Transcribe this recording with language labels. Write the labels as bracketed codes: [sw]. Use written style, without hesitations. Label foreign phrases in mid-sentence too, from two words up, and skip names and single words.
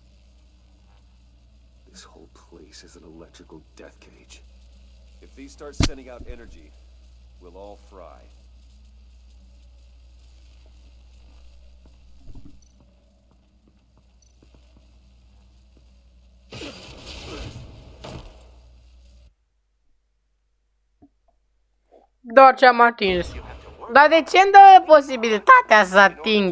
[en] This whole place is an electrical death cage. If these start sending out energy, we'll all fry. [ro] Doar ce am atins. Dar de ce îmi dă posibilitatea să ating?